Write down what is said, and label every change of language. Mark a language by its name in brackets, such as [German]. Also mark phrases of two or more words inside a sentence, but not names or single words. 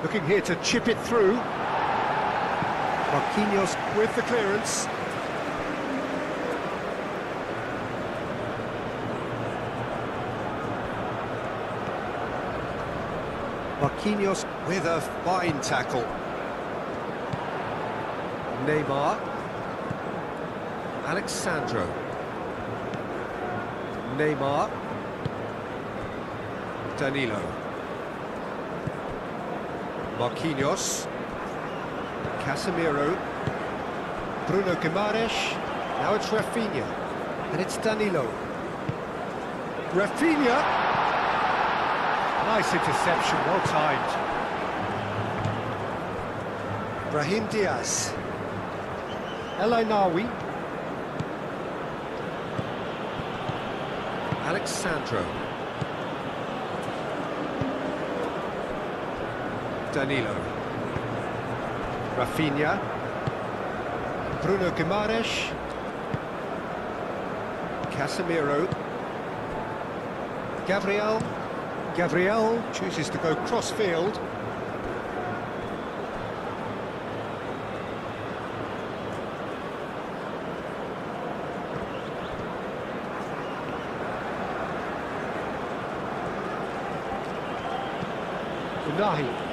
[English] Looking here to chip it through. Marquinhos with the clearance. Marquinhos with a fine tackle. Neymar. Alexandro. Neymar. Danilo. Marquinhos. Casemiro. Bruno Guimaraes. Now it's Rafinha. And it's Danilo. Rafinha. Nice interception, well timed. Brahim Diaz. El Ainawi. Alexandro. Danilo. Rafinha. Bruno Guimaraes. Casemiro. Gabriel chooses to go cross-field. Unahi.